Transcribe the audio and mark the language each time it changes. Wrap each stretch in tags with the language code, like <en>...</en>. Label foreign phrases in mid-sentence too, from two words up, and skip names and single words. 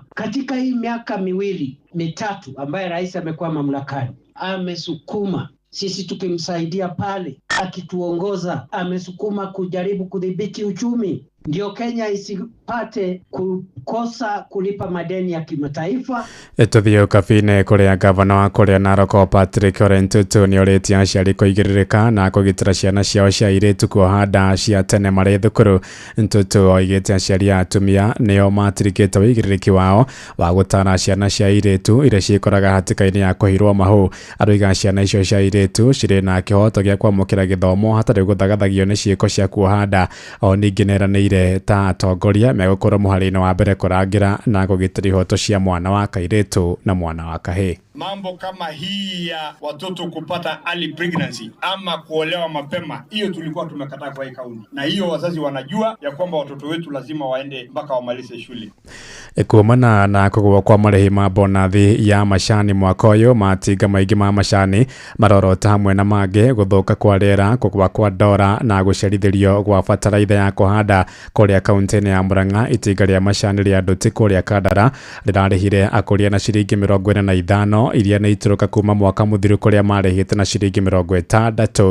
<sw>Katika hii miaka mitatu ambaye rais amekuwa mamlakani, amesukuma sisi tukimsaidia pale akituongoza, amesukuma kujaribu kudhibiti uchumi ndio Kenya isipate kukosa kulipa madeni ya kimataifa.</sw> <ki>Tuthio kabine kuria gavana wa kuria Narok Patrick Ole Ntutu ni orĩtie aciari kũigĩrĩrĩka na kũgitĩra ciana ciao cia airĩtu kuohanda cia tene marĩ thukuru. Ntutu oigĩte aciari a atumia nĩo matirikĩte wĩigĩrĩrĩki wao wa gũtara ciana cia airĩtu iria ciĩkoraga hatĩka-inĩ ya kũhirwo mahũ. Aroiga ciana icio cia airĩtu cirĩ na kĩhoto gĩa kwamũkĩra gĩthomo hatarĩ gũthagathagio nĩ ciĩko cia kuohanda. O ningĩ nĩeranĩire ta atongoria megũkorwo mũharĩ-inĩ wa mbere kũrangĩra na kũgitĩra ihoto cia mwana wa kairĩtu na mwana wa kahĩĩ.</ki> <sw>Mambo kama hii ya watoto kupata</sw> <en>early pregnancy</en> <sw>ama kuolewa mapema, hiyo tulikuwa tumekataa kwa hii kaunti, na hiyo wazazi wanajua ya kwamba watoto wetu lazima waende mpaka wamalize shule.</sw> <ki>Kuumana na kũgũa kwa marĩhi ma bonathi ya macani mwaka ũyũ, matinga maingĩ ma macani marorota hamwe na mangĩ gũthũka kwa rĩera, kũgũa kwa ndora na gũcerithĩrio gwa bataraitha ya kũhanda kũrĩa kaunti-inĩ ya Murang'a. Itinga rĩa macani rĩa Nduti kũrĩa Kandara rĩrarĩhire akũria na ciringi 45 ino iria nĩ ituruka kuma mwaka muthiru kuria marĩhĩte na ciringi 60.</ki>